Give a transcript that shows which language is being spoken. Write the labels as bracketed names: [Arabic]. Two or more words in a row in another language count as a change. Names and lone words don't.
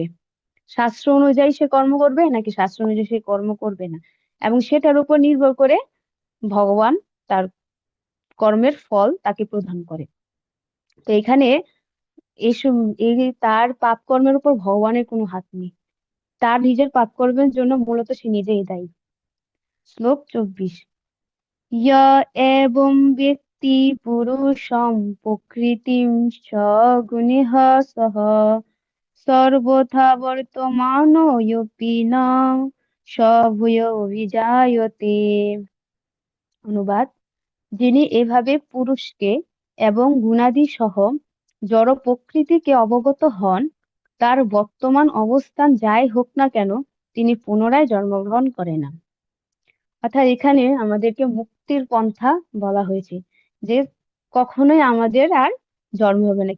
[Bangla] শাস্ত্র অনুযায়ী সে কর্ম করবে নাকি শাস্ত্র অনুযায়ী সে কর্ম করবে না, এবং সেটার উপর নির্ভর করে ভগবান তার কর্মের ফল তাকে প্রদান করে। তো এখানে এইসব এই তার পাপ কর্মের উপর ভগবানের কোনো হাত নেই। তার নিজের পাপ কর্মের জন্য মূলত সে নিজেই দায়ী। শ্লোক 24। [Sanskrit] य एवं व्यक्ति पुरुषं प्रकृतिं सगुणः सः सर्वथा वर्तमानोऽपि न स भूयोऽভিজায়তে। [Bangla] অনুবাদ: যিনি এভাবে পুরুষকে এবং গুণাদি সহ জড় প্রকৃতিকে অবগত হন, তার বর্তমান অবস্থান যাই হোক না কেন, তিনি পুনরায় জন্মগ্রহণ করে না। অর্থাৎ এখানে আমাদেরকে মুক্তির পন্থা বলা হয়েছে, যে কখনোই আমাদের আর জন্ম হবে না।